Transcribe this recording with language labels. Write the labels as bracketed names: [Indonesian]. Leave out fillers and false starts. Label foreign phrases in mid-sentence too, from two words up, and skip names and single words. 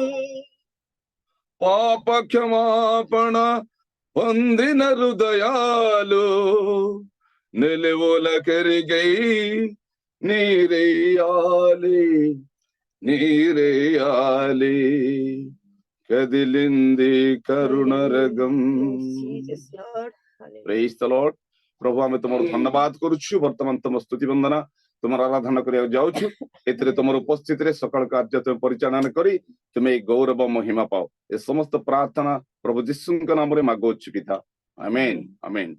[Telugu] పాప క్షమాపణ పొందిన హృదయాలు నిలువుల కరిగై నీరేయాలి, నీరేయాలి, కదిలింది కరుణరగం. [English] Praise the Lord. [Odia] ପ୍ରଭୁ ଆମେ ତୁମର ଧନ୍ୟବାଦ କରୁଛୁ। ବର୍ତ୍ତମାନ ତୁମ ସ୍ତୁତି ବନ୍ଦନା ତୁମର ଆରାଧନା କରିବାକୁ ଯାଉଛୁ। ଏଥିରେ ତୁମର ଉପସ୍ଥିତିରେ ସକାଳ କାର୍ଯ୍ୟ ତୁମେ ପରିଚାଳନା କରି ତୁମେ ଏଇ ଗୌରବ ମହିମା ପାଅ। ଏ ସମସ୍ତ ପ୍ରାର୍ଥନା ପ୍ରଭୁ ଯୀଶୁଙ୍କ ନାମରେ ମାଗୁଅଛୁ ପିତା, ଆମେନ୍, ଆମେନ୍।